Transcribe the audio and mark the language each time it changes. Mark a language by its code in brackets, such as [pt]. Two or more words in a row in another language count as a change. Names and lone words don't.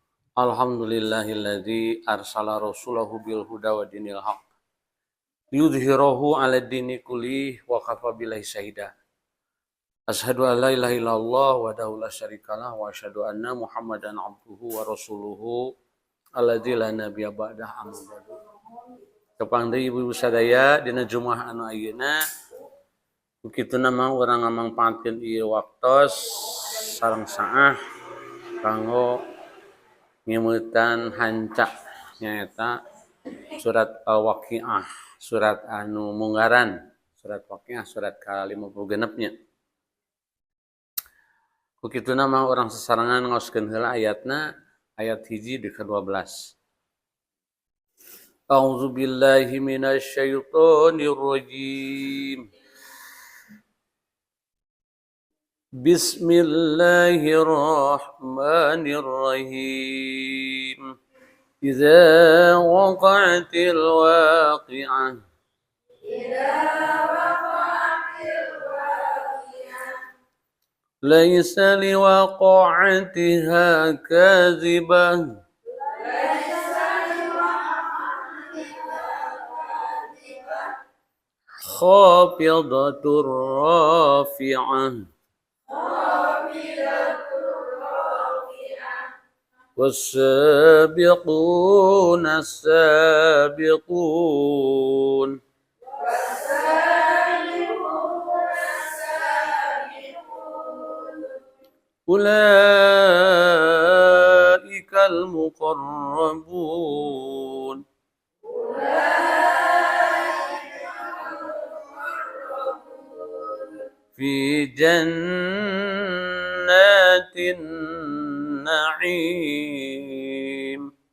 [ar] الحمد لله الذي أرسل رسوله بالهدى ودين الحق ليظهره على الدين كله وكفى بالله شهيدا. أشهد أن لا إله إلا الله وحده لا شريك له وأشهد أن محمدا عبده ورسوله الذي لا نبي بعده أما بعد. [su] Kepada ibu-ibu sadaya dina Jumaah anu ayeuna kituna mah urang ngamangpaatkeun ieu waktos sareng saah kanggo ngimeutan hanca nyaeta surat Al-Waqiah, surat anu munggaran, surat Waqiah, surat ke-56 nya. Ku kituna mah urang sasarengan ngaoskeun heula ayatna, ayat hiji di ke-12. [ar] أعوذ بالله من الشيطان الرجيم. بسم الله الرحمن الرحيم. إذا وقعت الواقعة. ليس لوقعتها كاذبة. خافضة رافعة. والسابقون السابقون أولئك المقربون في جنات النعيم.